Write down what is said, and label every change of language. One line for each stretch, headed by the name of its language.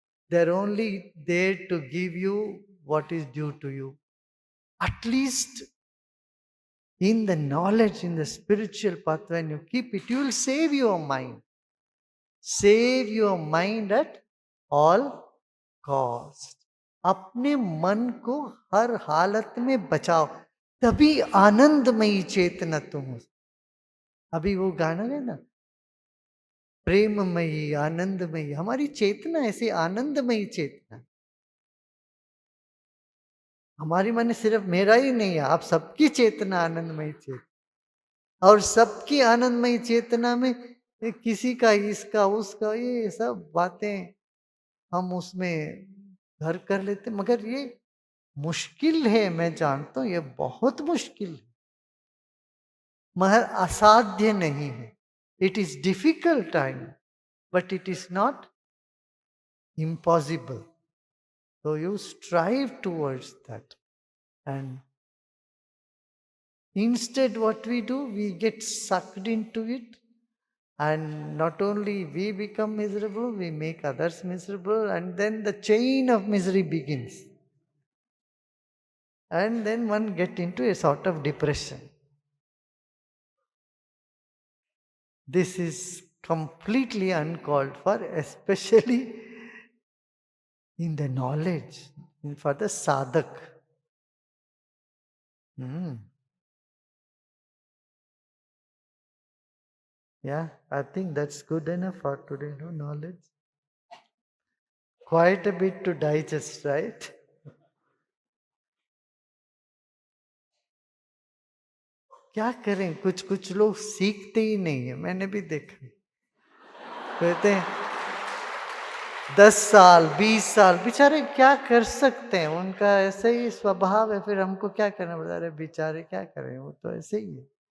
English: They're only there to give you what is due to you. At least in the knowledge, in the spiritual path, when you keep it, you will save your mind. Save your mind at all cost.
Hindi: अपने मन को हर हालत में बचाओ, तभी आनंदमयी चेतना तुम हो। अभी वो गाना है ना, प्रेममयी आनंदमयी, हमारी चेतना ऐसी आनंदमयी चेतना। हमारी माने सिर्फ मेरा ही नहीं है, आप सबकी चेतना आनंदमयी चेतना। और सबकी आनंदमयी चेतना में किसी का इसका उसका ये सब बातें हम उसमें घर कर लेते, मगर ये मुश्किल है, मैं जानता हूं ये बहुत मुश्किल है, मगर असाध्य नहीं है।
English: It is difficult time, but it is not impossible. So you strive towards that. And instead, what we do, we get sucked into it. And not only we become miserable, we make others miserable. And then the chain of misery begins. And then one get into a sort of depression. This is completely uncalled for, especially in the knowledge, for the sadhak. Yeah, I think that's good enough for today, no knowledge. Quite a bit to digest, right?
Hindi: क्या करें, कुछ कुछ लोग सीखते ही नहीं है, मैंने भी देखा। कहते हैं 10 साल 20 साल, बेचारे क्या कर सकते हैं, उनका ऐसे ही स्वभाव है, फिर हमको क्या करना पड़ता है, अरे बेचारे क्या करें, वो तो ऐसे ही है।